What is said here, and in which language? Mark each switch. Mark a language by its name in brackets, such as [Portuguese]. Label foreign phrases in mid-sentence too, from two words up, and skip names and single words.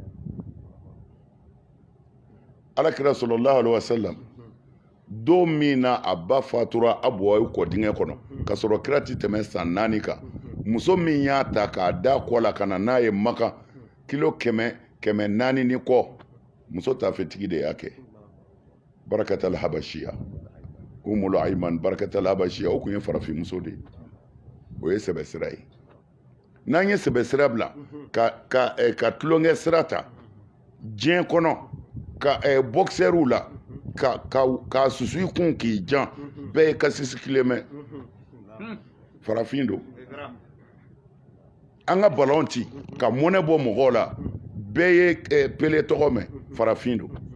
[Bambara] alakira [Arabic] صلى الله عليه وسلم [Bambara] don min na a ba fatura a bɔra kɔ dingɛ kɔnɔ ka sɔrɔ kira tɛ tɛmɛ san 4 kan muso min y'a ta k'a da kɔ la ka na n'a ye Maka kilo 400 ni kɔ muso taafetigi de y'a kɛ barakatal habashiya umul ayman barakatal habashiya o kun ye farafin muso de o ye sɛbɛ sira ye n'an ye sɛbɛ sira bila ka tulonkɛ sira ta diɲɛ kɔnɔ ka boxɛriw la ka susu i kun k'i jan bɛɛ ye kasisi kelen mɛn farafin don an ka balon ci ka mɔnɛ bɔ mɔgɔw la bɛɛ ye pele tɔgɔ mɛn farafin don